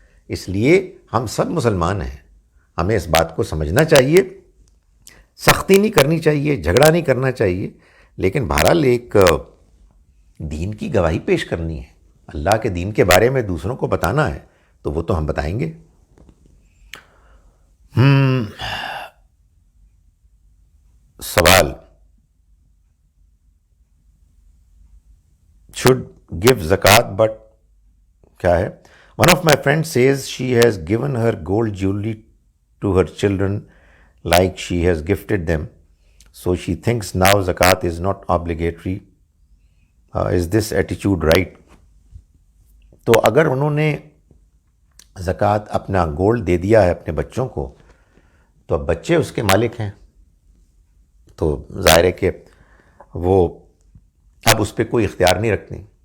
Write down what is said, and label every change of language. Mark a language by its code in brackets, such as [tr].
[ur] اس لیے ہم سب مسلمان ہیں، ہمیں اس بات کو سمجھنا چاہیے، سختی نہیں کرنی چاہیے، جھگڑا نہیں کرنا چاہیے، لیکن بہرحال ایک دین کی گواہی پیش کرنی ہے، اللہ کے دین کے بارے میں دوسروں کو بتانا ہے، تو وہ تو ہم بتائیں گے. [en] سوال: should give zakat, but [ur] کیا ہے؟ [en] One of my friends says she has given her gold jewelry to her children like she has gifted them, so she thinks now zakat is not obligatory. Is this attitude right? [ur] تو اگر انہوں نے زکوٰۃ اپنا gold دے دیا ہے اپنے بچوں کو، تو اب بچے اس کے مالک ہیں، تو ظاہر ہے کہ وہ اب اس پہ کوئی اختیار نہیں رکھتے.